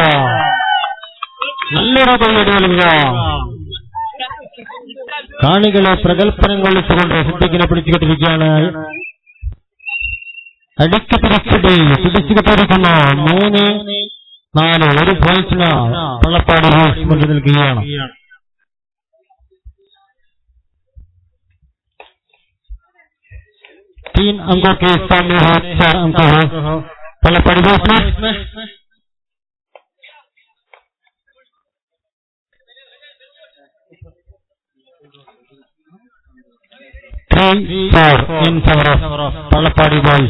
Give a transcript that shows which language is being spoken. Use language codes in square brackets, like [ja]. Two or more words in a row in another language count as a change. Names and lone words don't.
[ml] നല്ലൊരു കൈയ്യടി നൽകുക. കാണികളെ പ്രകൽപ്പനം കൊള്ളിച്ചുകൊണ്ട് സിദ്ദീഖിനെ പിടിച്ചുകൊണ്ടിരിക്കുകയാണ്. അടിക്ക് പിടിച്ചുകൊണ്ടിരിക്കുന്നു 3-4. ഒരു പോയിന്റിന് പള്ളപ്പാടി ബോയ്സ് മുന്നിൽ നിൽക്കുകയാണ്. [hi] तीन अंकों के सामने है 4 अंक है पल्लपाड़ी बॉयज में 3-4 [en] in favor of Pallapadi boys.